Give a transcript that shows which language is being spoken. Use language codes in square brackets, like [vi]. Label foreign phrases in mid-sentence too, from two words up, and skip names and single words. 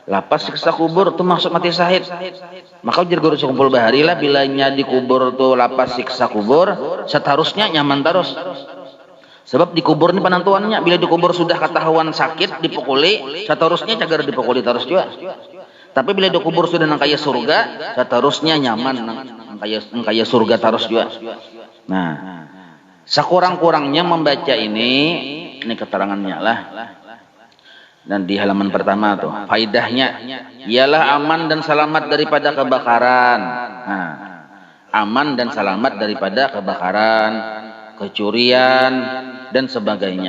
[bjn] Lapas siksa kubur tuh maksud mati syahid. Maka ujar guru sekumpul bahari lah bilanya dikubur tuh lapas siksa kubur, seharusnya nyaman terus. Sebab dikubur ini penentuannya, bila dikubur sudah ketahuan sakit dipukuli, seharusnya cagar dipukuli terus juga. Tapi bila dikubur sudah nang kaya surga, seharusnya nyaman nang kaya surga terus juga. [id] Nah, sekurang-kurangnya membaca ini keterangannya lah. Dan di halaman pertama tuh faidahnya ialah aman dan selamat daripada kebakaran. Nah, aman dan selamat daripada kebakaran, kecurian dan sebagainya.